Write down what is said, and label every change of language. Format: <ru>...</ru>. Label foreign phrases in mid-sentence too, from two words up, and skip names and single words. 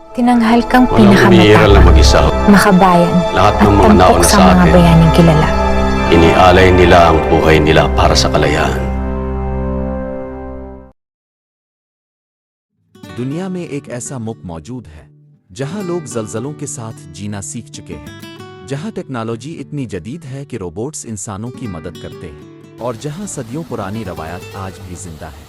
<tl>Tinanghal kang Walang umiiral na pinakamatapang, mag-isa. makabayan, Lahat at ng mga tampok nauna sa sa mga atin, bayaning kilala. inialay nila ang buhay nila para sa kalayaan.</tl> <hi>दुनिया में एक ऐसा मुल्क मौजूद है जहां लोग ज़लज़लों के साथ जीना सीख चुके हैं, जहां टेक्नोलॉजी इतनी जदीद है कि रोबोट्स इंसानों की मदद करते हैं और जहां सदियों पुरानी रवायत आज भी जिंदा है।</hi>